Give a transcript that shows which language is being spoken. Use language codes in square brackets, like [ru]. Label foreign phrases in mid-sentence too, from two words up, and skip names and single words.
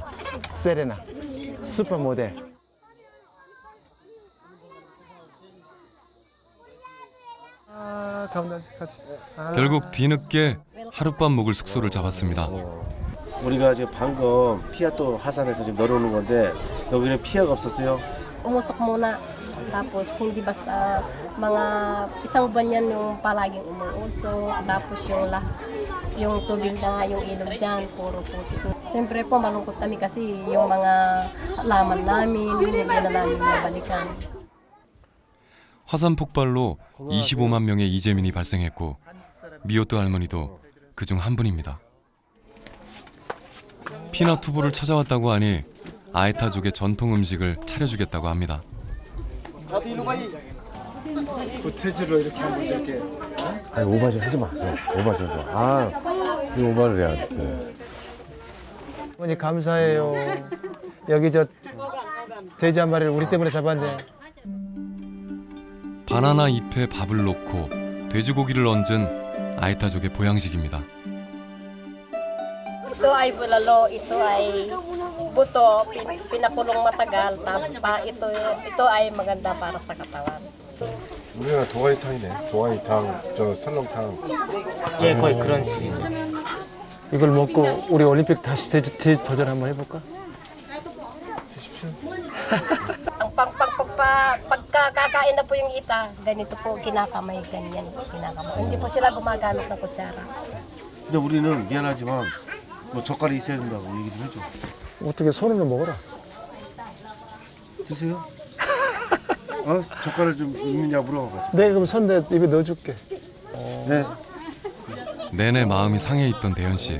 [ko] 세레나 슈퍼 모델. 아 가면 같이. 아. 결국 뒤늦게 하룻밤 묵을 숙소를 잡았습니다. 우리가 지금 방금 피아또 하산해서 지금 내려오는 건데 여기는 피아가 없었어요. [tl] Umusok muna. Tapos hindi basta mga isang buwan yan yung palaging umuusok. Tapos yung tubig na yung ilog dyan, puro putik. Siyempre po malungkot kami kasi yung mga halaman namin, hindi na namin nabalikan. [ko] 화산 폭발로 25만 명의 이재민이 발생했고 미오토 할머니도 그중 한 분입니다. 피나 투보를 찾아왔다고 하니 아에타족의 전통 음식을 차려주겠다고 합니다. 부채질로 이렇게 한 번씩 이렇게. 아니 오바지 하지 마. 오바지 하지 마. 아, 이 오바를 해야 돼. 어머니 감사해요. 여기 저 돼지 한 마리를 우리 때문에 잡았네. 바나나 잎에 밥을 넣고 돼지고기를 얹은 아에타족의 보양식입니다. [tl] Ito ay bulalo, ito ay buto, pinakulong matagal, tapa, ito ay maganda para sa katawan. [ko] 우리가 도가니탕이네. 도가니탕, 저 설렁탕. 예, 거의 그런 식이죠. 이걸 먹고 우리 올림픽 다시 도전 한번 해볼까? [tl] Ang pagkakakain na po yung ita, ganito po kinakamay, ganyan po kinakamay. Hindi po sila gumagamit ng kutsara. [ko] 근데 우리는 미안하지만 뭐 젓갈이 있어야 된다고 얘기 좀 해줘. 어떻게 손으로 먹어라. 드세요. 젓갈을 좀 있느냐 물어봐가지고. 내가 그럼 손 내 입에 넣어줄게. 네. 내내 마음이 상해 있던 대현 씨.